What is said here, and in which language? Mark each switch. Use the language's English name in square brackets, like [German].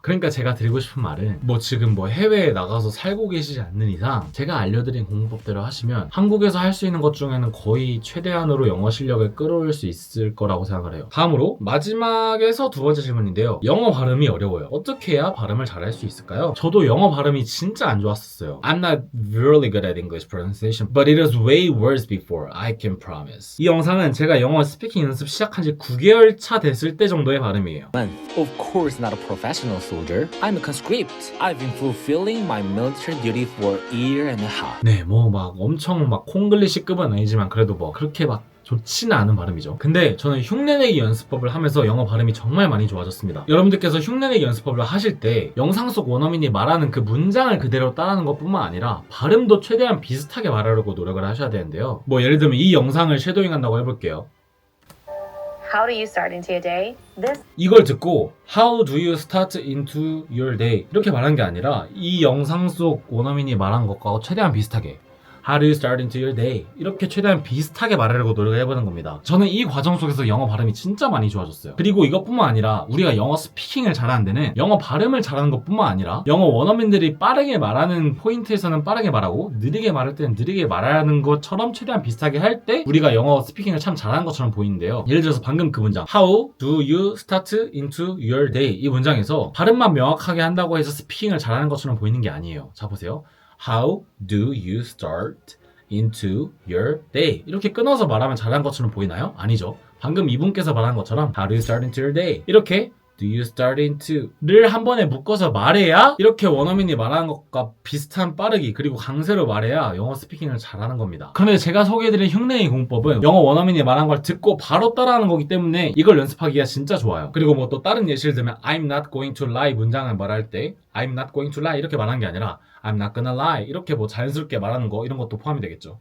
[Korean] 그러니까 제가 드리고 싶은 말은, 뭐 지금 뭐 해외에 나가서 살고 계시지 않는 이상 제가 알려드린 공부법대로 하시면 한국에서 할 수 있는 것 중에는 거의 최대한으로 영어 실력을 끌어올 수 있을 거라고 생각을 해요. 다음으로 마지막에서 두 번째 질문인데요. 영어 발음이 어려워요. 어떻게 해야 발음을 잘할 수 있을까요? 저도 영어 발음이 진짜 안 좋았었어요. [English] I'm not really good at English pronunciation, but it was way worse before, I can promise. [Korean] 이 영상은 제가 영어 스피킹 연습 시작한 지 9개월 차 됐을 때 정도의 발음이에요. [English] Of course not a professional soldier. I'm a conscript. I've been fulfilling my military duty for a year and a half. [Korean] 네, 뭐 막 엄청 막 콩글리시급은 아니지만 그래도 뭐 그렇게 막 좋지는 않은 발음이죠. 근데 저는 흉내내기 연습법을 하면서 영어 발음이 정말 많이 좋아졌습니다. 여러분들께서 흉내내기 연습법을 하실 때 영상 속 원어민이 말하는 그 문장을 그대로 따라하는 것뿐만 아니라 발음도 최대한 비슷하게 말하려고 노력을 하셔야 되는데요. 뭐 예를 들면 이 영상을 섀도잉 한다고 해볼게요. [English] How do you start into your day? This [Korean] 이걸 듣고 [English] How do you start into your day? [Korean] 이렇게 말한 게 아니라 이 영상 속 원어민이 말한 것과 최대한 비슷하게 [English] How do you start into your day? [Korean] 이렇게 최대한 비슷하게 말하려고 노력을 해보는 겁니다. 저는 이 과정 속에서 영어 발음이 진짜 많이 좋아졌어요. 그리고 이것뿐만 아니라 우리가 영어 스피킹을 잘하는 데는 영어 발음을 잘하는 것뿐만 아니라 영어 원어민들이 빠르게 말하는 포인트에서는 빠르게 말하고 느리게 말할 때는 느리게 말하는 것처럼 최대한 비슷하게 할 때 우리가 영어 스피킹을 참 잘하는 것처럼 보이는데요. 예를 들어서 방금 그 문장 [English] How do you start into your day? [Korean] 이 문장에서 발음만 명확하게 한다고 해서 스피킹을 잘하는 것처럼 보이는 게 아니에요. 자 보세요. [English] How do you start into your day? [Korean] 이렇게 끊어서 말하면 잘한 것처럼 보이나요? 아니죠. 방금 이분께서 말한 것처럼 [English] How do you start into your day? [Korean] 이렇게 [English] Do you start into [Korean] 를 한 번에 묶어서 말해야 이렇게 원어민이 말하는 것과 비슷한 빠르기 그리고 강세로 말해야 영어 스피킹을 잘하는 겁니다. 그런데 제가 소개해드린 흉내내기 공법은 영어 원어민이 말한 걸 듣고 바로 따라하는 거기 때문에 이걸 연습하기가 진짜 좋아요. 그리고 뭐 또 다른 예시를 들면 [English] I'm not going to lie [Korean] 문장을 말할 때 I'm not going to lie 이렇게 말하는 게 아니라 [English] I'm not gonna lie [Korean] 이렇게 뭐 자연스럽게 말하는 거 이런 것도 포함이 되겠죠.